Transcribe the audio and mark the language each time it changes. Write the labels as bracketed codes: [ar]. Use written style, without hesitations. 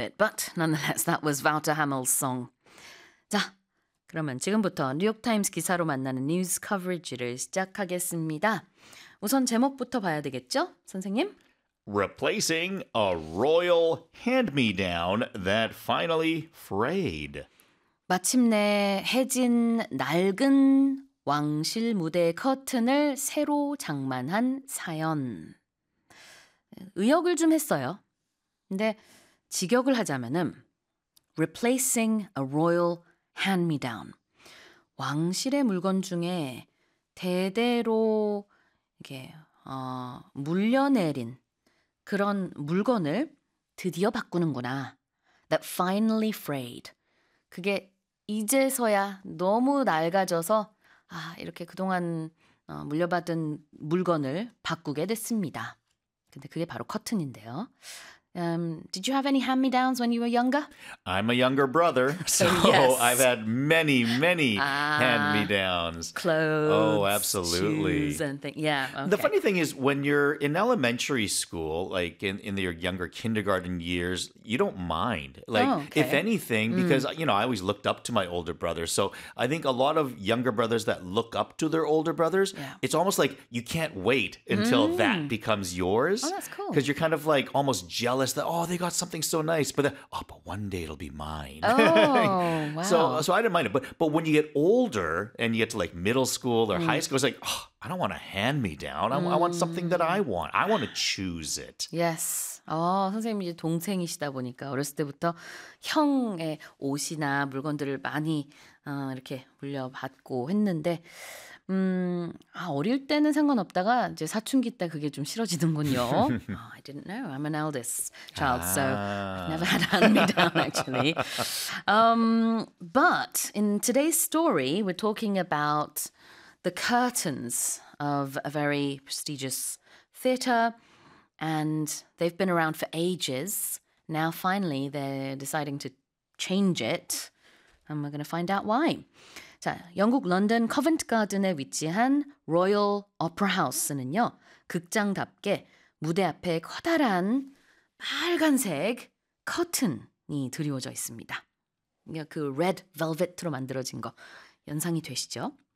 [en] it, but nonetheless, that was Wouter Hamel's song. [ko] 자, 그러면 지금부터 뉴욕타임스 기사로 만나는 뉴스 커버리지를 시작하겠습니다. 우선 제목부터 봐야 되겠죠, 선생님? [en] Replacing a royal hand-me-down that finally frayed. [ko] 마침내 해진 낡은 왕실 무대 커튼을 새로 장만한 사연. 의역을 좀 했어요. 근데 직역을 하자면은 [en] replacing a royal hand-me-down. [ko] 왕실의 물건 중에 대대로 이렇게 물려내린 그런 물건을 드디어 바꾸는구나. [en] That finally frayed. [ko] 그게 이제서야 너무 낡아져서 아, 이렇게 그동안 물려받은 물건을 바꾸게 됐습니다. 근데 그게 바로 커튼인데요. [en] Did you have any hand-me-downs when you were younger? I'm a younger brother, so yes. I've had many, many hand-me-downs. Clothes, oh, absolutely. Shoes and things. Yeah, okay. The funny thing is, when you're in elementary school, like in your younger kindergarten years, you don't mind. Like, oh, okay. If anything, because, you know, I always looked up to my older brother. So I think a lot of younger brothers that look up to their older brothers, yeah. It's almost like you can't wait until that becomes yours. Oh, that's cool. Because you're kind of like almost jealous. Jealous that, oh, they got something so nice, but then, oh, but one day it'll be mine. Oh, wow. So I didn't mind it. But when you get older and you get to like middle school or high school, it's like, oh, I don't want a hand-me-down. I want something that I want. I want to choose it. Yes. [ko] Oh, 선생님 이제 동생이시다 보니까 어렸을 때부터 형의 옷이나 물건들을 많이 이렇게 물려받고 했는데 아, 어릴 때는 상관없다가 이제 사춘기 때 그게 좀 싫어지는군요. [en] Oh, I didn't know. I'm an eldest child, so I've never had hand-me-down, actually. But in today's story, we're talking about the curtains of a very prestigious theatre, and they've been around for ages. Now, finally, they're deciding to change it, and we're going to find out why. [ko] 자, 영국 런던 커벤트 가든에 위치한 로열 오페라 하우스는요, 극장답게 무대 앞에 커다란 빨간색 커튼이 드리워져 있습니다. 그 레드 벨벳으로 만들어진 거 연상이 되시죠?